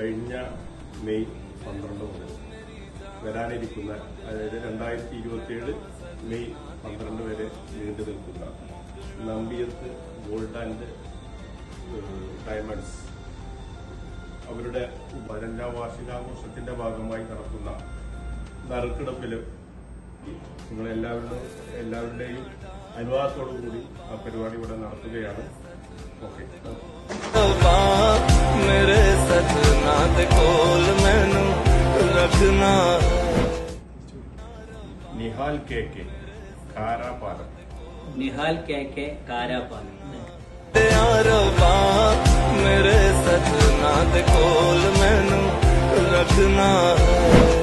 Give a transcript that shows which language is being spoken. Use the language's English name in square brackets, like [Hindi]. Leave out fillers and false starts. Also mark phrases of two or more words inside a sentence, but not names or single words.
[Malayalam] കഴിഞ്ഞ മെയ് 12 മുതൽ വരാനിരിക്കുന്ന, അതായത് 2027 മെയ് 12 വരെ നീണ്ടു നിൽക്കുന്ന നമ്പിയത്ത് ഗോൾഡ് ആൻഡ് ഡയമണ്ട്സ് അവരുടെ 15ാം വാർഷികാഘോഷത്തിന്റെ ഭാഗമായി നടത്തുന്ന നറുക്കെടുപ്പിൽ എല്ലാവരുടെയും അനുവാദത്തോടു കൂടി ആ പരിപാടി ഇവിടെ നടത്തുകയാണ്. ഓക്കെ. നിഹാൽ കെ കെ കാരാപാലം. निहाल के कारापालम [Punjabi] ਮੇਰੇ ਸਜਣਾ ਦੇ ਕੋਲ ਮੈਨੂੰ ਰੱਖਣਾ।